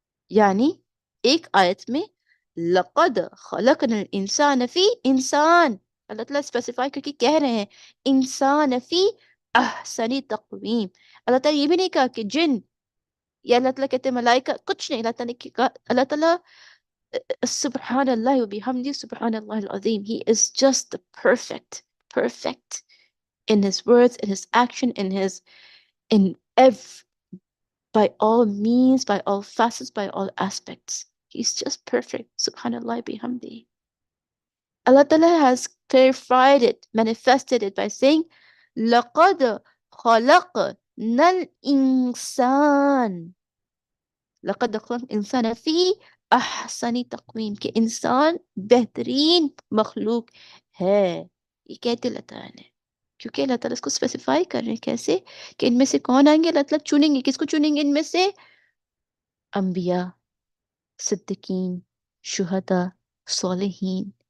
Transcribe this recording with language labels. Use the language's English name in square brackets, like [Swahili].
[Urdu] یعنی ایک آیت میں لقد خلقنا الانسان فی انسان، اللہ تعالیٰ اسپیسیفائی کر کے کہہ رہے ہیں انسان فی احسنی تقویم. اللہ تعالیٰ یہ بھی نہیں کہا کہ جن، یا اللہ تعالیٰ کہتے ہیں ملائکہ، کچھ نہیں. اللہ تعالیٰ نے کہا، اللہ تعالیٰ [Arabic] سبحان اللہ و بحمدہ سبحان اللہ العظیم. [English] He is just perfect in his words, in his action, in every, by all means, by all facets, by all aspects. He's just perfect. Subhanallah bihamdi. Allah Ta'ala has clarified it, manifested it by saying, [Arabic] لَقَدْ خَلَقْنَا الْإِنسَانَ. لَقَدْ خَلَقْنَا الْإِنسَانَ فِي أَحْسَنِ تَقْوِيمٍ، [Urdu] کہ انسان بہترین مخلوق ہے. یہ کہتے اللہ تعالیٰ نے، کیونکہ اللہ تعالیٰ اس کو اسپیسیفائی کر رہے ہیں. کیسے؟ کہ ان میں سے کون آئیں گے؟ اللہ تعالیٰ چنیں گے. کس کو چنیں گے ان میں سے؟ انبیاء، صدیقین، شہداء، صالحین.